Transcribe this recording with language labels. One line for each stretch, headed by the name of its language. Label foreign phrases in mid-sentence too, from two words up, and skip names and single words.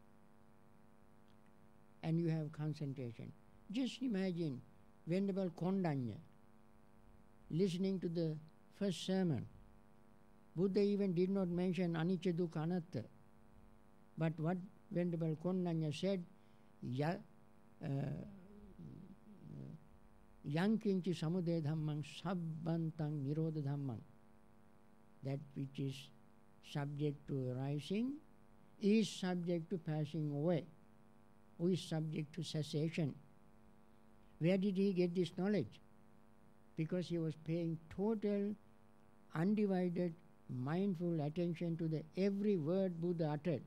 English: And you have concentration. Just imagine Venerable Kondanya listening to the first sermon. Buddha even did not mention
Pali: anicca dukkha anatta.
English: But what Venerable Kondanya said,
Pali: yankinchi samudaya dhammang sabbantang nirodha dhammang.
English: That which is subject to arising is subject to passing away, who is subject to cessation. Where did he get this knowledge? Because he was paying total, undivided, mindful attention to the every word Buddha uttered.